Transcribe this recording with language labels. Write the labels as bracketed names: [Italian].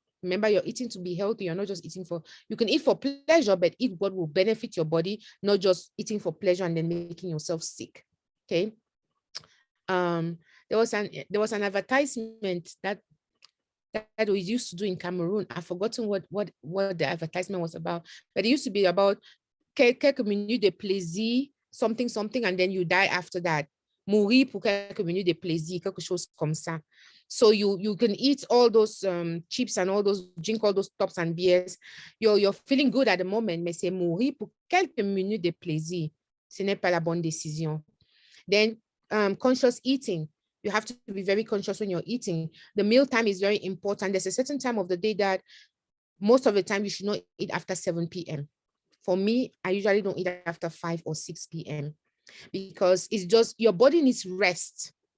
[English] Remember, you're eating to be healthy. You're not just eating for, you can eat for pleasure, but eat what will benefit your body, not just eating for pleasure and then making yourself sick. Okay. There was an advertisement that we used to do in Cameroon. I've forgotten what the advertisement was about, but it used to be about [French] quelques minutes de plaisir, [English] something, and then you die after that. [French] Mourir pour quelques minutes de plaisir, quelque chose comme ça. [English] So you can eat all those chips and all those, drink all those tops and beers. You're feeling good at the moment, [French] mais c'est mourir pour quelques minutes de plaisir. Ce n'est pas la bonne décision. [English] Then conscious eating. You have to be very conscious when you're eating. The meal time is very important. There's a certain time of the day that most of the time you should not eat after 7 p.m. For me, I usually don't eat after 5 or 6 p.m. because it's just, your body needs rest.